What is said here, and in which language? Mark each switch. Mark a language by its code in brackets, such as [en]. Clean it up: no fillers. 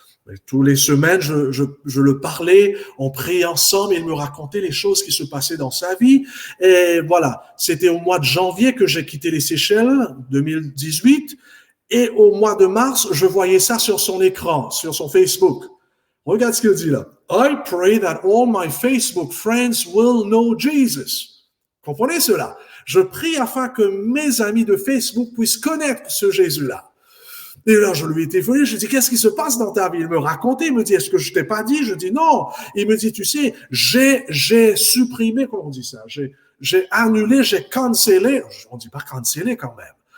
[fr] Et tous les semaines, je le parlais, on priait ensemble, il me racontait les choses qui se passaient dans sa vie. Et voilà, c'était au mois de janvier que j'ai quitté les Seychelles, 2018, et au mois de mars, je voyais ça sur son écran, sur son Facebook. Regarde ce qu'il dit là. [en] I pray that all my Facebook friends will know Jesus. [fr] Comprenez cela? Je prie afin que mes amis de Facebook puissent connaître ce Jésus-là. Et là, je lui ai téléphoné, je lui ai dit, qu'est-ce qui se passe dans ta vie? Il me racontait, il me dit, est-ce que je t'ai pas dit? Je dis non. Il me dit, tu sais, j'ai supprimé, comment on dit ça? J'ai annulé, j'ai cancellé, on dit pas cancellé quand même.